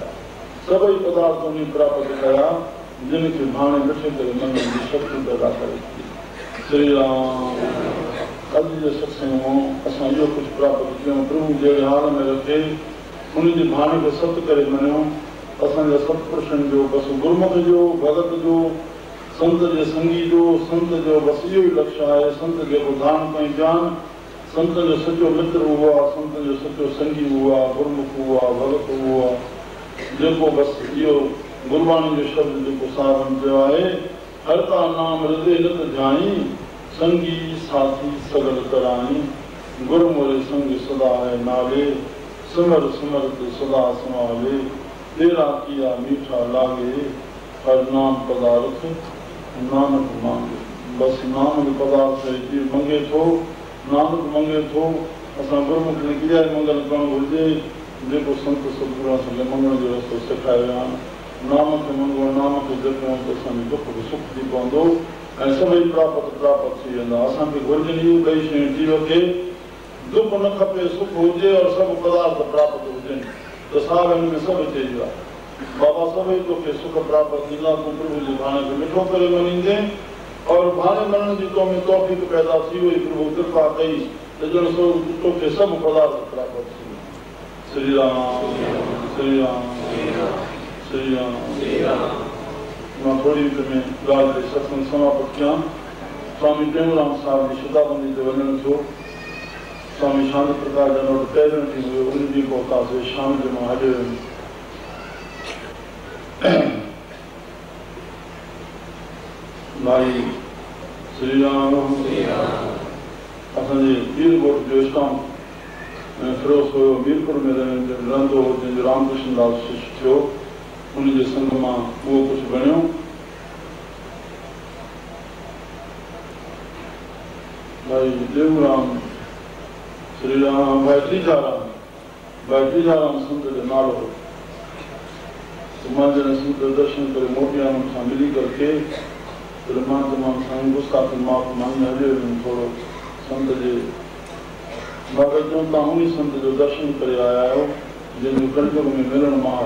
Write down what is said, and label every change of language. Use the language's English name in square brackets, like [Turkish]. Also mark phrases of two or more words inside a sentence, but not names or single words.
[Sindhi] सभई पदार्थ उन प्राप्त कया जिनखे भाणे मिठे करे मञण जी शक्ति पैदा करे। श्री राम। अॼु जे सत्संग मां असां इहो कुझु प्राप्त कयूं, प्रभु जहिड़े हाल में रखे उन जे भाणे खे सत करे मञूं। असांजा सतपुरुषनि जो, बसि गुरमुख जो, भगत जो, संत जे संगी जो, संत जो बसि इहो ई लक्ष्य आहे। संत जेको दान कई ज्ञान, संत जो सचो मित्र उहो आहे, संत जो सचो संगी उहो आहे, गुरमुख उहो आहे, भगत उहो आहे, जेको बसि इहो गुरबाणी जो शब्द जेको साधन चयो आहे, [Punjabi] ਹਰ ਕਾ ਨਾਮ ਹ੍ਰਿਦਯ ਨਤ ਜਾਈ, ਸੰਗੀ ਸਾਥੀ ਸਗਲ ਕਰਾਈ, ਗੁਰੁ ਮੋਰੇ ਸੰਗ ਸਦਾ ਹੈ ਨਾਲੇ, ਸਿਮਰ ਸਿਮਰਤ ਸਦਾ ਸੰਭਾਲੇ, ਤੇਰਾ ਕੀਆ ਮੀਠਾ ਲਾਗੇ, ਹਰ ਨਾਮ ਪਦਾਰਥ ਨਾਨਕ ਮਾਂਗੇ। [Sindhi] बसि नाम जो पदार्थ जी मंगे थो, नानक मंगे थो। असां गुरमुख खे इहा ई मंगल करणु घुरिजे जेको संत सतगुरू असांखे मंगण जो रस्तो सेखारियो आहे। नाम खे मंगो, नाम खे जपियो त असांजो दुख बि सुख थी पवंदो ऐं सभई प्राप्त थी वेंदा। असांखे घुरिजनि इहो ॿई शयूं जीव खे, दुख न खपे, सुख हुजे और सभु पदार्थ प्राप्त हुजनि त साहिब हिन में सभु चइजो आहे। बाबा सभई तोखे सुख प्राप्त थींदा, तूं प्रभु जे भाणे खे मिठो करे मञींदे और भाणे मञण जी तो में तौफ़ीक़ पैदा थी वई। प्रभु कृपा कई त ॼण तोखे सभु पदार्थ प्राप्त थी विया। श्री राम। श्री राम। श्री राम। मां थोरी विच में ॻाल्हि ते सत्संग समाप्त कयां। स्वामी टेऊंराम साहिब जी शताबंदी ते वञणु थियो। स्वामी शांति प्रकाश जन वटि पहिरियों ॾींहुं हुयो, उन ॾींहुं पहुतासीं, शाम जो मां हलियो वियुमि। भाई श्री राम। असांजे मीरकोट जो इस्लाम फिरोज़ हुयो, मीरपुर में रहंदो हो, जंहिंजो रामकृष्ण दास शिष्य थियो। उनजे संग मां उहो कुझु बणियो। भाई देवराम, श्री राम, भाई टीजाराम संत जो नालो हो। मां जॾहिं संत दर्शन करे मोटी आयुमि, सां मिली करके मां तमामु साईं गुस्ताखी माफ़ मांगी हलियो वियुमि थोरो संत जे। बाबा चऊं तव्हां उन संत जो दर्शन करे आया आहियो जंहिंजो कलयुग में मिलण महाल।